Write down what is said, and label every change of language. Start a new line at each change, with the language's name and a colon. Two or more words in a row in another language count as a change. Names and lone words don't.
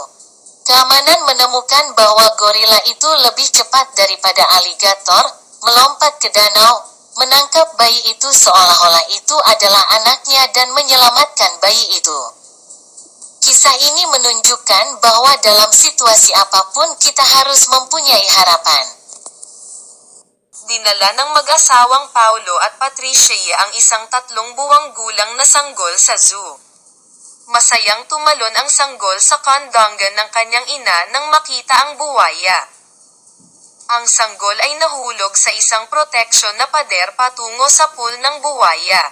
Indonesian: Keamanan menemukan bahwa gorila itu lebih cepat daripada aligator, melompat ke danau, menangkap bayi itu seolah-olah itu adalah anaknya dan menyelamatkan bayi itu. Kisah ini menunjukkan bahwa dalam situasi apapun kita harus mempunyai harapan.
Filipino: Dinala ng mag-asawang Paulo at Patricia ang isang 3 buwang gulang na sanggol sa zoo. Masayang tumalon ang sanggol sa kandanggan ng kanyang ina nang makita ang buwaya. Ang sanggol ay nahulog sa isang proteksyon na pader patungo sa pool ng buwaya.